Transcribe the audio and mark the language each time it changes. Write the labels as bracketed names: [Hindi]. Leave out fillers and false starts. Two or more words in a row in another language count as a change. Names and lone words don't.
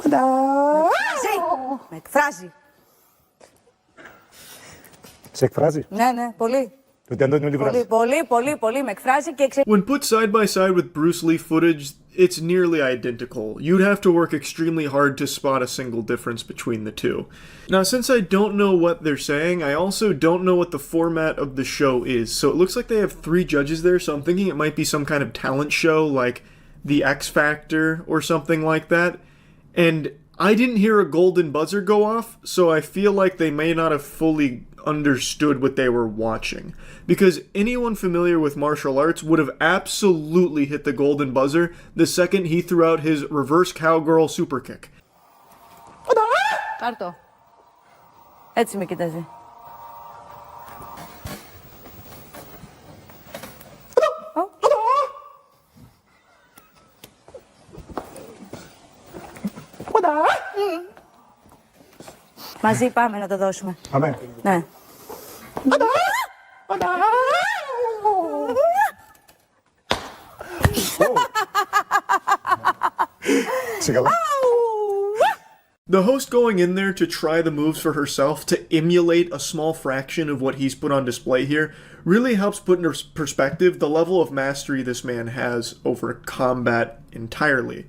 [Greek] Με εκφράζει. Σε εκφράζει. Ναι, πολύ. Πολύ, με εκφράζει και [English] When put side by side with Bruce Lee footage, it's nearly identical. You'd have to work extremely hard to spot a single difference between the two. Now, since I don't know what they're saying, I also don't know what the format of the show is. So it looks like they have 3 judges there, so I'm thinking it might be some kind of talent show like The X Factor or something like that. And I didn't hear a golden buzzer go off, so I feel like they may not have fully understood what they were watching. Because anyone familiar with martial arts would have absolutely hit the golden buzzer the second he threw out his reverse cowgirl super kick. [Greek] Πάρτο. Έτσι με κοιτάζει. Μαζί πάμε να το δώσουμε. Αμέ. Ναι. [English] The host going in there to try the moves for herself to emulate a small fraction of what he's put on display here really helps put into perspective the level of mastery this man has over combat entirely.